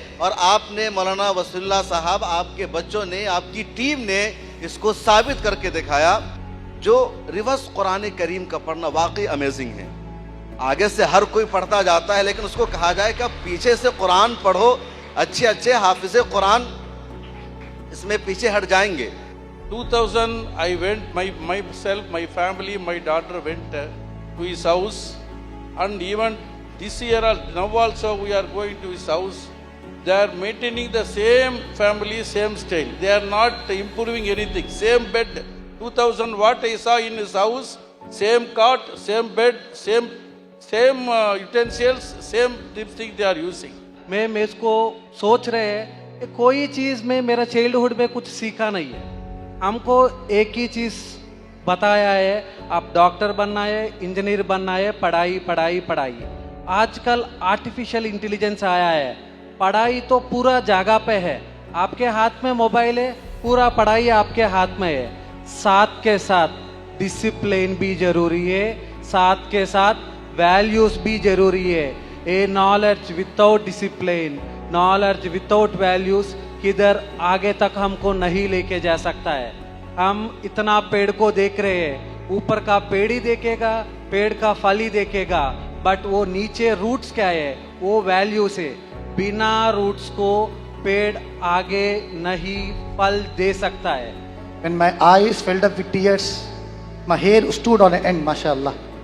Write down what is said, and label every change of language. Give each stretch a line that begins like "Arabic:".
Hindi: और आपने मौलाना वसीउल्लाह साहब, आपके बच्चों ने, आपकी टीम ने इसको साबित करके दिखाया। जो रिवर्स कुरान करीम का पढ़ना वाकई अमेजिंग है। आगे से हर कोई पढ़ता जाता है, लेकिन उसको कहा जाए कि आप पीछे से कुरान पढ़ो, अच्छे अच्छे हाफिज़े कुरान इसमें पीछे हट जाएंगे।
English: 2000 I went, myself, my family, my daughter went to his house, and even this year, now also we are going to his house. They are maintaining the same family, same style. They are not improving anything. Same bed, 2000 what I saw in his house, same cot, same bed, same utensils, same thing they are using.
Hindi: मैं इसको सोच रहे हैं कि कोई चीज़ में मेरा childhood में कुछ सीखा नहीं है। हमको एक ही चीज़ बताया है, आप डॉक्टर बनना है, इंजीनियर बनना है, पढ़ाई पढ़ाई पढ़ाई। आजकल आर्टिफिशियल इंटेलिजेंस आया है, पढ़ाई तो पूरा जगह पे है, आपके हाथ में मोबाइल है, पूरा पढ़ाई आपके हाथ में है। साथ के साथ डिसिप्लिन भी जरूरी है, साथ के साथ वैल्यूज भी जरूरी है।
English: a knowledge without discipline, knowledge without values
Hindi: किधर आगे तक हमको नहीं लेके जा सकता है। हम इतना पेड़ को देख रहे हैं, ऊपर का पेड़ ही देखेगा, पेड़ का फल ही देखेगा, बट वो नीचे रूट्स क्या है, वो वैल्यू से बिना रूट्स को पेड़ आगे नहीं फल दे सकता है।
English: When my eyes filled up with tears, my hair stood on end, mashallah.